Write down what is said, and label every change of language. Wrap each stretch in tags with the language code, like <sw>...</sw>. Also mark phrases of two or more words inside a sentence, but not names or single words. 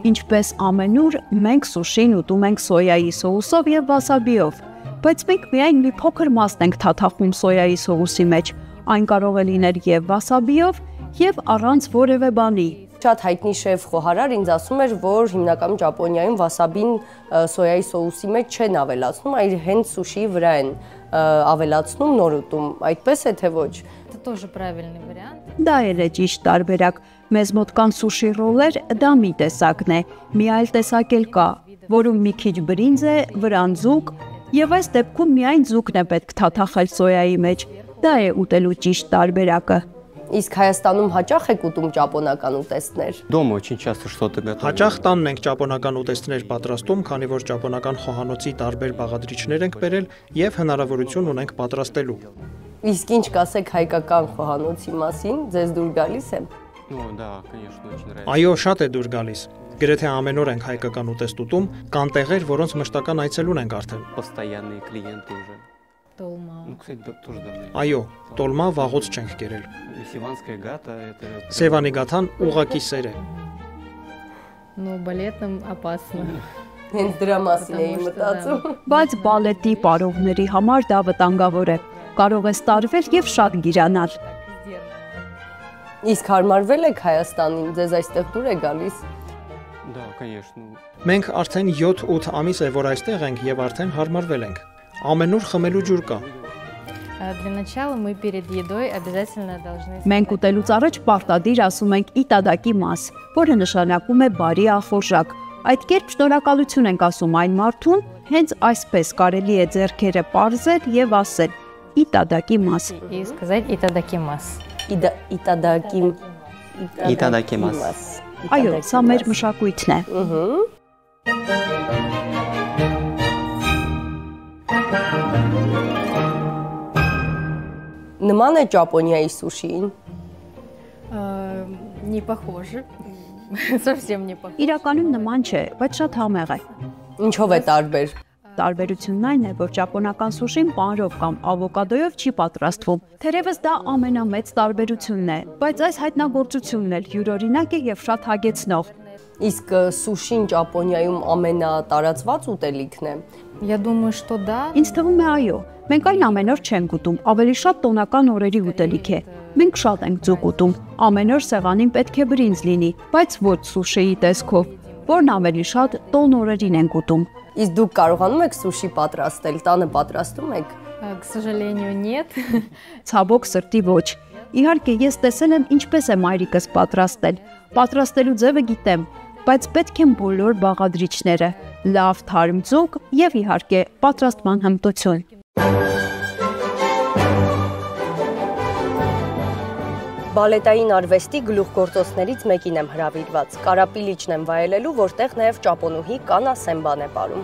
<hy>Ինչպես ամենուր, մենք սուշին ուտում ենք սոյայի սոուսով եւ վասաբիով, բայց մենք միայն մի փոքր մասն ենք թաթախում սոյայի սոուսի մեջ, Այն կարող է լինել եւ վասաբիով, եւ առանց որևէ բանի։ Շատ հայտնի շեֆ խոհարար ինձ ասում էր, որ հիմնականում Ճապոնիայում վասաբին սոյայի սոուսի մեջ չեն ավելացնում, այլ հենց սուշիի վրա են ավելացնում նոր ուտում։ Այդպես է թե ոչ։</hy> <ru>Это тоже правильный вариант.</ru> <hy>Դա էլ է ճիշտ տարբերակ։ Մեզ մոտ կան սուշի ռոլեր, դա մի տեսակն է։ Մի այլ տեսակ էլ կա, որում մի քիչ բրինձ է, վրան ձուկ, եւ այս դեպքում միայն ձուկն է պետք թաթախել սոյայի մեջ։ Դա է ուտելու ճիշտ տարբերակը։ Իսկ Հայաստանում հաճախ եք ուտում ճապոնական ուտեստներ։</hy> <ru>Дома очень часто что-то готовим.</ru> <hy>Հաճախ տանն ենք ճապոնական ուտեստներ պատրաստում, քանի որ ճապոնական խոհանոցի տարբեր բաղադրիչներ ենք բերել եւ հնարավորություն ունենք պատրաստելու։ Իսկ ինչ կասեք հայկական խոհանոցի մասին, ձեզ դուր գալիս է։</hy> <ru>Ну да, конечно, очень нравится.</ru> <hy>Այո, շատ է դուր գալիս։ Գրեթե ամեն օր ենք հայկական ուտեստ ուտում, կան տեղեր, որոնց մշտական այցելուն ենք արդեն։</hy> <ru>Постоянные клиенты уже. Толма. Ну, кстати, тоже давно.</ru> <hy>Այո, տոլմա վաղուց չենք կերել։</hy> <ru>Севанская гата это</ru> <hy>Սևանի գաթան ուղակի սեր է։</hy> <ru>Но балетным опасно.</ru> <hy>Հենց դրա մասին էի մտածում։ Բայց բալետի պարողների համար դա վտանգավոր է։ Կարող է ստարվել եւ շատ գիրանալ։ Իսկ հարմարվել եք Հայաստանին, ձեզ այստեղ դուր է գալիս։</hy> <ru>Да, конечно.</ru> <hy>Մենք արդեն 7-8 ամիս է, որ այստեղ ենք եւ արդեն հարմարվել ենք։ Ամենուր խմելու ջուր կա։</hy> <ru>Для начала мы перед едой обязательно должны...</ru> <hy>Մենք ուտելուց առաջ պարտադիր ասում ենք իտադակի մաս, որը նշանակում է բարի ախորժակ։ Այդ կերպ շնորհակալություն ենք ասում այն մարդուն, հենց այսպես կարելի է ձեռքերը պարզել եւ ասել իտադակի մաս։</hy> <ru>И сказать итадакимас.</ru> <hy>Իտադակիմաս։ Այո, սա մեր մշակույթն է։ Նման է Ճապոնիայի սուշիին։</hy> <ru>Не похоже. Совсем не похоже.</ru> <hy>Իրականում նման չէ, բայց շատ համեղ է։ Ինչով է տարբեր։ Տարբերությունն այն է, որ ճապոնական սուշին պանրով կամ ավոկադոյով չի պատրաստվում։ Թերևս դա ամենամեծ տարբերությունն է, բայց այս հայտնագործությունն էլ յուրօրինակ է եւ շատ հագեցնող։ Իսկ սուշին Ճապոնիայում ամենատարածված ուտելիքն է։</hy> <ru>Я думаю, что да.</ru> <hy>Ինձ թվում է այո։ Մենք այն ամեն օր չենք ուտում, ավելի շատ տոնական օրերի ուտելիք է։ Մենք շատ ենք ձուկ ուտում։ Ամեն օր սեղանին պետք է բրինձ լինի, բայց ոչ սուշիի տեսքով, որն ավելի շատ տոն օրերին ենք ուտում։ Իսկ դուք կարողանում եք սուշի պատրաստել, տանը պատրաստում եք։</hy> <ru>К сожалению, нет.</ru> <hy>Ցավոք սրտի ոչ։ Իհարկե ես տեսել եմ ինչպես է մայրիկս պատրաստել։ Պատրաստելու ձևը գիտեմ, բայց պետք են բոլոր բաղադրիչները, լավ թարմ ձուկ եւ իհարկե պատրաստման հմտություն։ Բալետային արվեստի գլուխգործոցներից մեկին եմ հրավիրված։ Կարապիլիչն եմ վայելելու, որտեղ նաև ճապոնուհի Կանա Սեմբան է ապրում։</hy>